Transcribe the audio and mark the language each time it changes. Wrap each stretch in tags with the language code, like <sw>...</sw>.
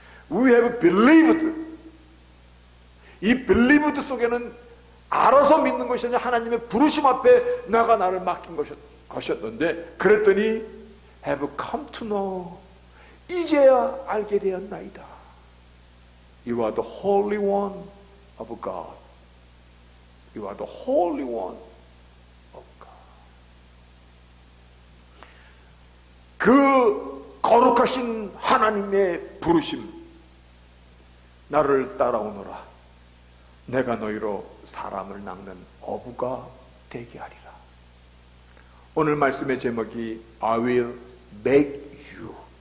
<en>We have believed.</en> <ko>이 believed 속에는 알아서 믿는 것이 아니라 하나님의 부르심 앞에 나가 나를 맡긴 것이었는데, 그랬더니</ko> <en>have come to know,</en> <ko>이제야 알게 되었나이다.</ko> <en>You are the Holy One of God. You are the Holy One of God.</en> <ko>그 거룩하신 하나님의 부르심, 나를 따라오너라. 내가 너희로 사람을 낚는 어부가 되게 하리라. 오늘 말씀의 제목이</ko> <en>I will make you.</en>